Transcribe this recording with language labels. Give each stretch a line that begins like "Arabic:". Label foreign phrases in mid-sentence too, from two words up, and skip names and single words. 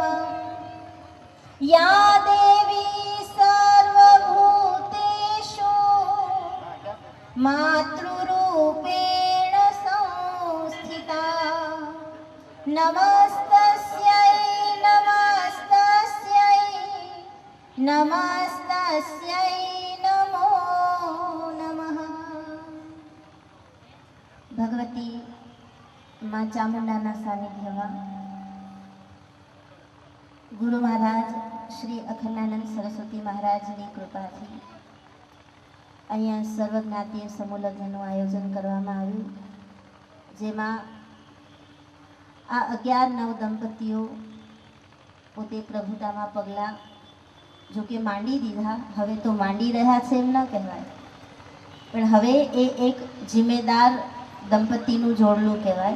Sanskrit: या देवी सर्वभूतेषु मातृरूपेण संस्थिता, नमस्तस्यै नमस्तस्यै नमस्तस्यै नमो नमः।
Gujarati: ભગવતી માં ચામુંડાના सानिध्यમાં ગુરુ મહારાજ શ્રી અખંડાનંદ સરસ્વતી મહારાજની કૃપાથી અહીંયા સર્વજ્ઞાતીય સમૂહલગ્નનું આયોજન કરવામાં આવ્યું, જેમાં આ 11 દંપતીઓ પોતે પ્રભુતામાં પગલાં જો કે માંડી દીધા, હવે તો માંડી રહ્યા છે એમ ન કહેવાય, પણ હવે એ એક જિમ્મેદાર દંપતીનું જોડલું કહેવાય।